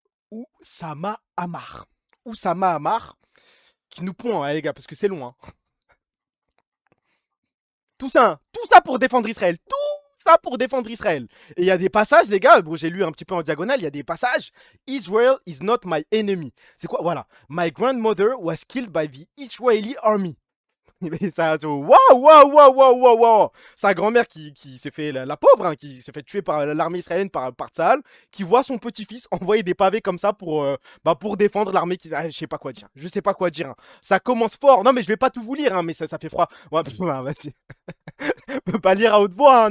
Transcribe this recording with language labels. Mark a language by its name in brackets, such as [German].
[French] Oussama Hamar. Oussama Hamar qui nous pond, hein, les gars, parce que c'est long. Hein. Tout ça pour défendre Israël. Tout ça pour défendre Israël. Et il y a des passages, les gars, bon, j'ai lu un petit peu en diagonale, il y a des passages. [English] Israel is not my enemy. [French] C'est quoi? Voilà. [English] My grandmother was killed by the Israeli army. [French] Waouh. Sa grand-mère qui s'est fait la pauvre, hein, qui s'est fait tuer par l'armée israélienne par Tsahal, qui voit son petit-fils envoyer des pavés comme ça pour défendre l'armée qui... je sais pas quoi dire. Je sais pas quoi dire. Hein. Ça commence fort. Non mais je vais pas tout vous lire, hein, mais ça fait froid. Ouais, vas-y. Peut pas lire à haute voix. Hein.